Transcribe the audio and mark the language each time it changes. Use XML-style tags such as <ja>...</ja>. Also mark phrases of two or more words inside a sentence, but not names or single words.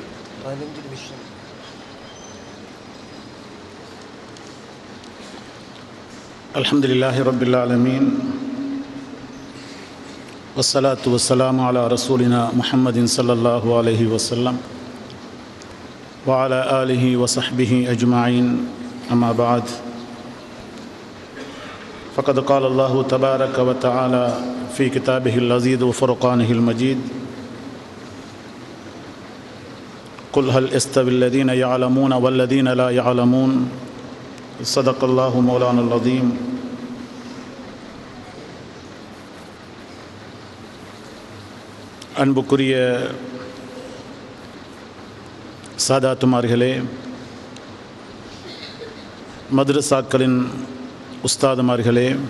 <ar>الحمد لله رب العالمين والصلاة والسلام على رسولنا محمد صلى الله عليه وسلم وعلى آله وصحبه أجمعين. أما بعد. فقد قال الله تبارك وتعالى في كتابه العزيز وفرقانه المجيد قل هل يستوي الذين يعلمون والذين لا يعلمون صدق الله مولانا العظيم.</ar> <ta>அன்புக்குரிய சாதாத்துமார்களே, மദ്രസാக்களின் உஸ்தாதுமார்களே,</ta>